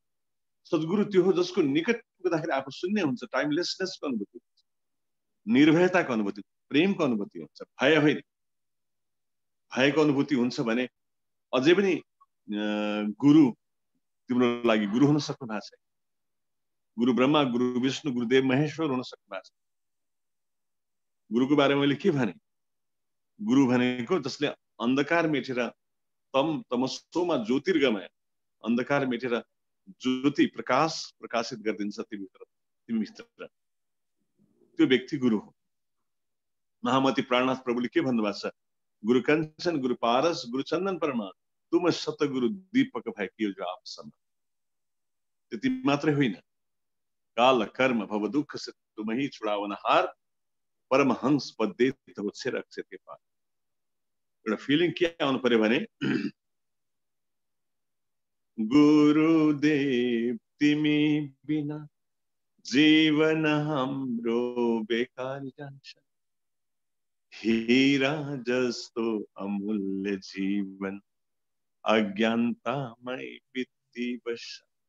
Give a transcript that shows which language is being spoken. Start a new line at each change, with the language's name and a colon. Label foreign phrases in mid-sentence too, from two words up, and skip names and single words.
Nepali: सद्गुरु त्यो हो जसको निकट पुग्दाखेरि आफू शून्य हुन्छ, टाइमलेसनेसको अनुभूति हुन्छ, निर्भयताको अनुभूति, प्रेमको अनुभूति हुन्छ, भय होइन। भयको अनुभूति हुन्छ भने अझै पनि गुरु तिम्रो लागि गुरु हुन सक्नु भएको छ।
Sanskrit: गुरु ब्रह्मा, गुरु विष्णु, गुरुदेव महेश्वर
Nepali: हुन सक्नु भएको छ। गुरुको बारेमा मैले के भने, गुरु भनेको जसले अन्धकार मेटेर
Sanskrit: तमसोमा ज्योतिर्गमय,
Nepali: अन्धकार मेटेर ज्योति प्रकाश प्रकाशित गरिदिन्छ तिमी भित्र, त्यो व्यक्ति गुरु हो। महामती प्राणनाथ प्रभुले के भन्नुभएको छ,
Hindi: गुरु कंचन, गुरु पारस, गुरु चन्दन परमा, तुम सतगुरु दीपक भएकियो जो आप सम।
Nepali: त्यति मात्रै होइन,
Hindi: काल कर्म भव दुख से तुम ही छुड़ावनहार, परमहंस पद देत हो सिर अक्षर के पार।
Nepali: एउटा फिलिङ के आउनु पर्यो भने गुरुदेव तिमी बिना जीवन हाम्रो बेकार जान्छ, हीरा जस्तो अमूल्य जीवन अज्ञानतामै बित्ती बस्छ।